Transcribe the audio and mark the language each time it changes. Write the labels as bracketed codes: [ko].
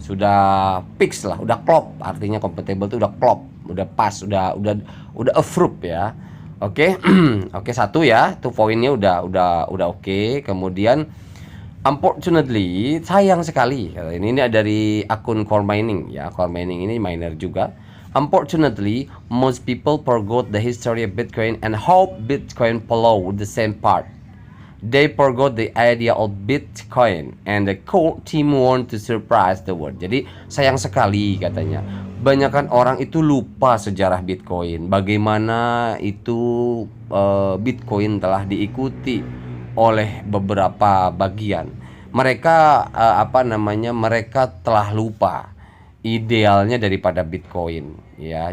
[id] Sudah fix lah, udah klop, artinya compatible itu udah klop, udah pas, udah approve ya. Oke. Oke, satu ya, tuh poinnya udah oke. Kemudian unfortunately, sayang sekali. Ini dari akun Core Mining ya. Core Mining ini miner juga. [en] Unfortunately, most people forgot the history of Bitcoin and hope Bitcoin follow the same path. They forgot the idea of Bitcoin and the core team want to surprise the world. [id] Jadi sayang sekali katanya, banyakkan orang itu lupa sejarah Bitcoin. Bagaimana itu Bitcoin telah diikuti oleh beberapa bagian. Mereka mereka telah lupa idealnya daripada Bitcoin ya.